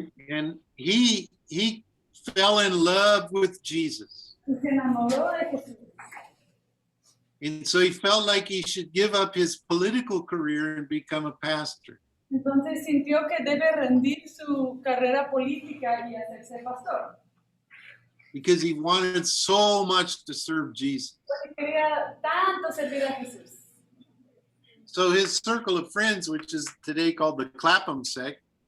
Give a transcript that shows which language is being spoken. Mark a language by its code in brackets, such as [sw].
[en] And he fell in love with Jesus. [es] Y se enamoró de Jesús. [en] And so he felt like he should give up his political career and become a pastor. [es] Entonces sintió que debe rendir su carrera política y hacerse pastor. [en] Because he wanted so much to serve Jesus. [es] Porque quería tanto servir a Jesús. [en] So his circle of friends, which is today called the Clapham sect,